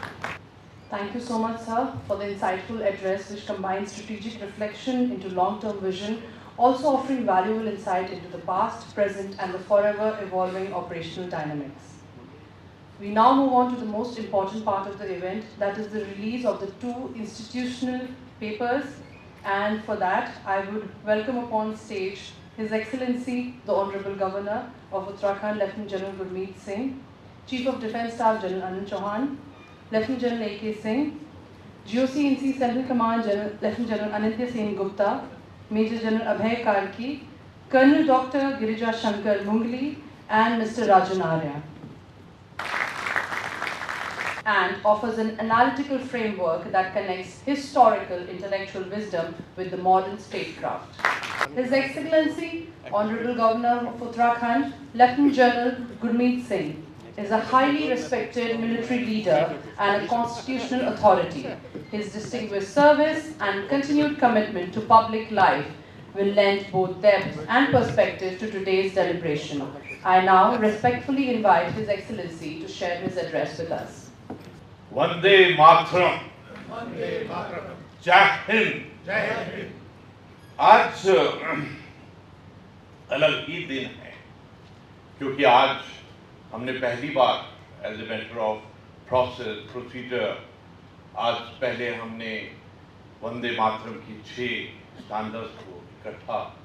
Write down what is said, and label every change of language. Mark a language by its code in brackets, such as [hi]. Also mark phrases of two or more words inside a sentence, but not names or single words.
[en] Thank you so much, sir, for the insightful address which combines strategic reflection into long-term vision, also offering valuable insight into the past, present, and the forever evolving operational dynamics. We now move on to the most important part of the event, that is the release of the 2 institutional papers. And for that, I would welcome upon stage His Excellency, the Hon'ble Governor of Uttarakhand, Lieutenant General Gurmeet Singh, Chief of Defence Staff General Anil Chauhan, Lieutenant General A.K. Singh, GOC-INC Central Command General, Lieutenant General Anindya Sen Gupta, Major General Abhay Karki, Colonel Dr. Girija Shankar Mungli, and Mr. Rajan Arya, and offers an analytical framework that connects historical intellectual wisdom with the modern statecraft. His Excellency, Honorable Governor of Uttarakhand, Lieutenant General Gurmeet Singh, is a highly respected military leader and a constitutional authority. His distinguished service and continued commitment to public life will lend both depth and perspective to today's deliberation. I now respectfully invite His Excellency to share his address with us. [hi] वंदे मातरम, जय हिंद। आज अलग ही दिन है क्योंकि आज हमने पहली बार [en] as a matter of procedure [hi] आज पहले हमने वंदे मातरम की 6 स्टैंडर्ड्स को इकट्ठा